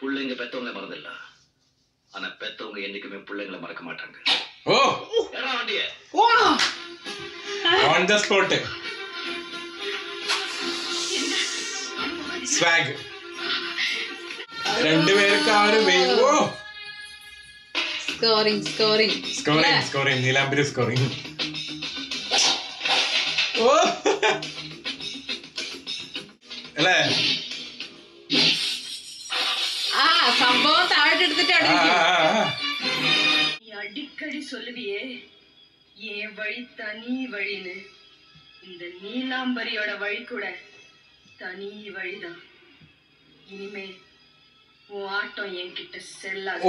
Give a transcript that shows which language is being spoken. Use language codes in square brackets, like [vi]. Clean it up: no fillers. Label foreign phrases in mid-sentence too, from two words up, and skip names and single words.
[ta] பிள்ளைங்க பெத்தவங்களை மறந்துடல, ஆனா பெத்தவங்க என்னைக்குமே பிள்ளைங்களை மறக்க மாட்டாங்க. ஓ ஏறா வண்டியே. ஓ [en] on the spot swag [ml] രണ്ടുപേർക്ക് ആ ഒരു ഓ സ്കോറിംഗ് നീലാംബരി സ്കോറിംഗ്. ഓ അല്ലേ ആ സംഭവം താഴെ എടുത്തിട്ട് [ta] அடிக்கடி சொல்லுவியே என் வழி தனி வழின்னு, இந்த நீலாம்பரியோட வழி கூட தனி வழிதான். இனிமே உன் ஆட்டம் என்கிட்ட செல்லாது.